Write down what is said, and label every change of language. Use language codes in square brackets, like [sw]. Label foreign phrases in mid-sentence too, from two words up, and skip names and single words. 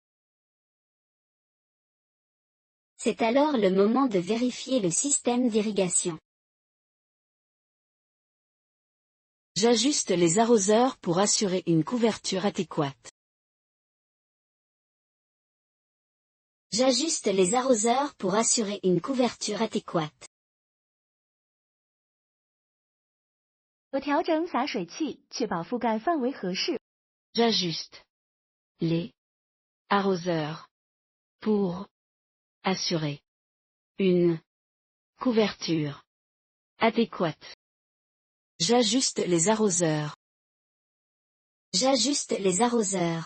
[fr] C'est alors le moment de vérifier le système d'irrigation. J'ajuste les arroseurs pour assurer une couverture adéquate. J'ajuste les arroseurs pour assurer une couverture adéquate. [zh] 我调整洒水器，确保覆盖范围合适。 [fr] J'ajuste les arroseurs pour assurer une couverture adéquate. J'ajuste les arroseurs. J'ajuste les arroseurs.